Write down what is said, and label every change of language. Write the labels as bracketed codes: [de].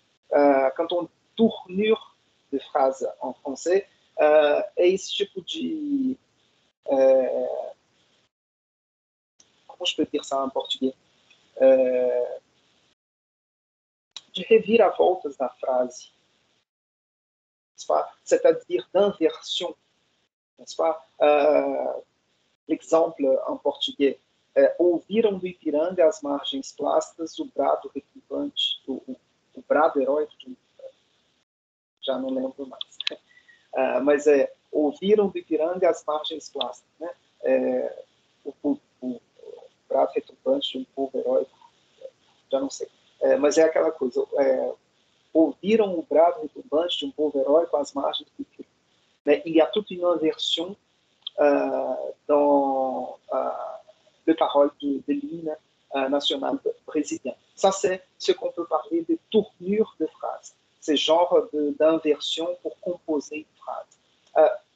[fr] Quand on tournure de phrases en français, je peux dire, comment je peux dire ça en portugais? [pt] De reviravoltas na phrase, [fr] n'est-ce pas? C'est-à-dire d'inversion, n'est-ce pas? L'exemple en português. [pt] Ouviram do Ipiranga às margens plácidas o brado retumbante, o brado heróico, já não lembro mais. Mas ouviram do Ipiranga às margens plácidas, né? O brado retumbante de um povo heróico, já não sei. Mas é aquela coisa, ouviram o brado retumbante de um povo heróico às margens do Ipiranga. [fr] Il y a toute une inversion dans les paroles de l'hymne national brésilien. Ça, c'est ce qu'on peut parler de tournure de phrases. C'est genre d'inversion pour composer une phrase.